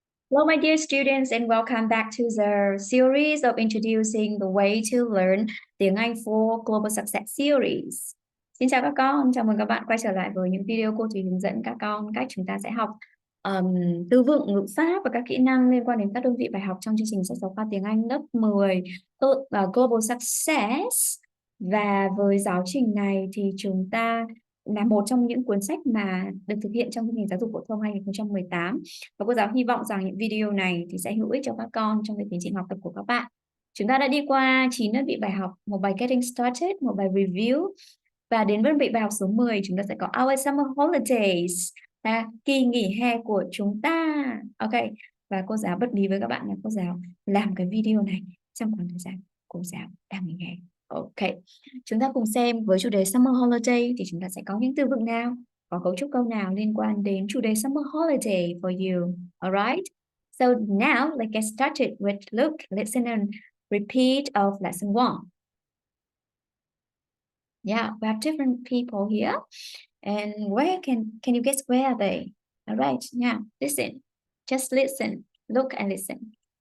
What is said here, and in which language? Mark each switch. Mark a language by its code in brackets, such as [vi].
[en] Hello, my dear students, and welcome back to the series of introducing the way to learn [vi] tiếng Anh [en] for Global Success series. [vi] Xin chào các con, chào mừng các bạn quay trở lại với những video cô Thủy hướng dẫn các con cách chúng ta sẽ học từ vựng, ngữ pháp và các kỹ năng liên quan đến các đơn vị bài học trong chương trình sách giáo khoa tiếng Anh lớp 10 Global Success. Và với giáo trình này thì chúng ta là một trong những cuốn sách mà được thực hiện trong chương trình giáo dục phổ thông 2018. Và cô giáo hy vọng rằng những video này thì sẽ hữu ích cho các con trong cái tiến trình học tập của các bạn. Chúng ta đã đi qua 9 đơn vị bài học, một bài Getting Started, một bài Review. Và đến đơn vị bài học số 10 chúng ta sẽ có Our Summer Holidays, kỳ nghỉ hè của chúng ta. Ok, và cô giáo bất bí với các bạn là cô giáo làm cái video này trong khoảng thời gian cô giáo đang nghỉ hè. Ok, chúng ta cùng xem với chủ đề Summer Holiday thì chúng ta sẽ có những từ vựng nào, có cấu trúc câu nào liên quan đến chủ đề Summer Holiday for you. [en] Alright, so now let's get started with look, listen and repeat of lesson 1. Yeah, we have different people here. And where can you guess where are they? Alright, now listen. Just listen, look and listen.